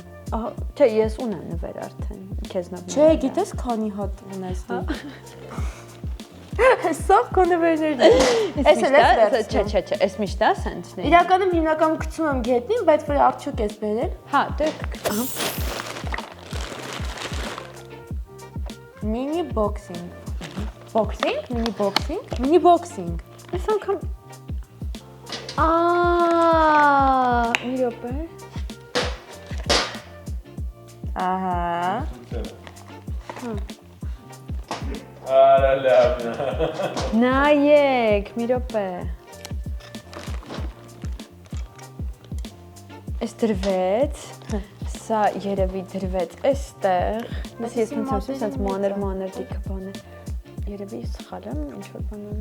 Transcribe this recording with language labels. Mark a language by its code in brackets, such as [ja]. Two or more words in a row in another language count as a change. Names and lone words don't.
[hy] Ահա, չէ, ես ունեմ նվեր արդեն, քեզ նվեր։ Չէ, գիտես քանի հատ ունես դու։ Սա քո նվերներն են։ Էս էլ էս վերցնում։ Չէ, էս միշտ է սենցնի։ Իրականում հիմնականում գցում եմ գետնին, բայց որ արդյոք ես բերել։ Հա, դե ահա։ [en] Mini boxing։ Boxing, mini boxing, mini boxing։ [hy] Այս անգամ մի րոպե։ Ահա։ Արա լավն է։ Նայեք, մի րոպե։ Այս դրվեց, սա երևի դրվեց այստեղ։ Ես մտածում եմ, սենց մանր դիքը բան է։ Երևի սխալ եմ, ինչ որ բան ունի։